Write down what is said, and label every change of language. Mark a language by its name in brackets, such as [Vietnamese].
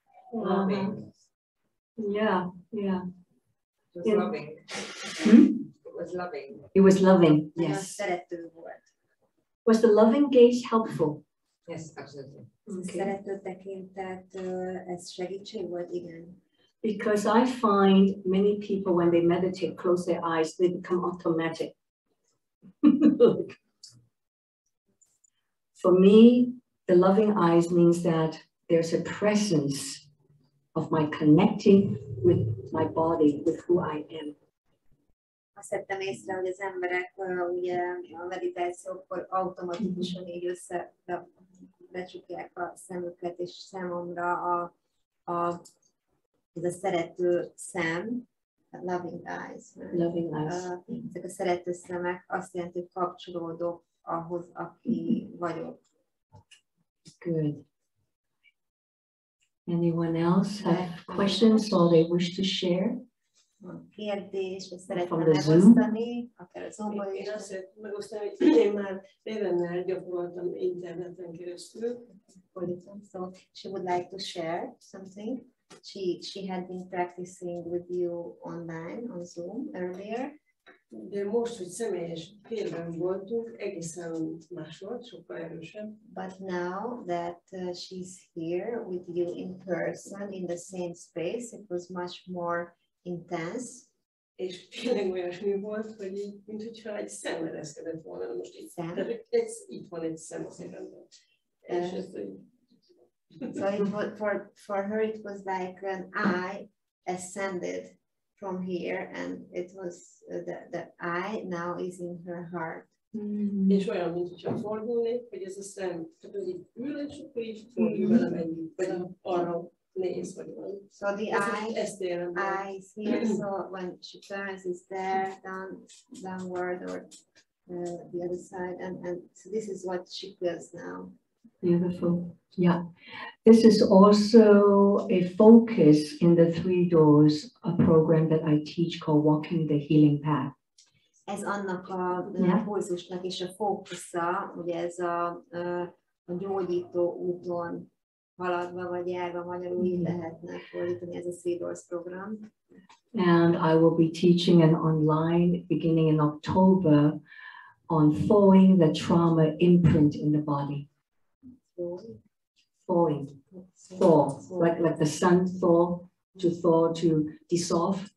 [English] Loving. Yeah. It was loving. It was loving. It was loving, [Hungarian] Nagyon [English] yes. [Hungarian] szerető volt. [English] Was the loving gaze helpful? Yes, absolutely. [Hungarian] Szerető tekintet, ez segítség volt? Igen. [English] Because I find many people, when they meditate, close their eyes, they become automatic. For me, the loving eyes means that there's a presence of my connecting with my body, with who I am. [Hungarian] Azt vettem észre, hogy az emberek ugye a meditációkkor automatikusan így becsukják a szemüket, és számomra ez a szerető szem, [English] loving eyes. Loving eyes. [Hungarian] Ezek a szerető szemek azt jelenti, hogy kapcsolódok ahhoz, aki vagyok. [English] Good. Anyone else have questions or they wish to share? [Hungarian] Kérdés, vagy szeretném [English] From the Zoom? [Hungarian] megosztani, akár a Zoomból is. Én azt szeretném megosztani, hogy én már Ravennel gyakoroltam interneten keresztül. [English] So she would like to share something. She had been practicing with you online on Zoom earlier. [Hungarian] De most, hogy személyes térben voltunk, egészen más volt, sokkal erősebb. [English] But now that she's here with you in person in the same space, it was much more intense. [Hungarian] És tényleg olyasmi volt, hogy így, mintha egy szem ereszkedett volna. Na most itt, itt van egy szem a szememben. És ez így. [English] So it was, for her it was like an eye ascended from here, and it was the eye now is in her heart. [Hungarian] És olyan, mintha fordulnék, hogy ez a szem csak az így ül, és akkor így fordul velem együtt, vagy arra néz, vagy valami. [English] So the eye is here, so when she turns, it's there, downward, or the other side, and so this is what she feels now. Beautiful. Yeah. This is also a focus in the Three Doors, a program that I teach called Walking the Healing Path. [Hungarian] Ez annak a kurzusnak is a fókusza, ugye ez a gyógyító úton haladva vagy járva, magyarul így lehetne fordítani, ez a Three Doors program. [English] And I will be teaching an online beginning in October on thawing the trauma imprint in the body. Thawing. Thaw. Like the sun thaw, to dissolve.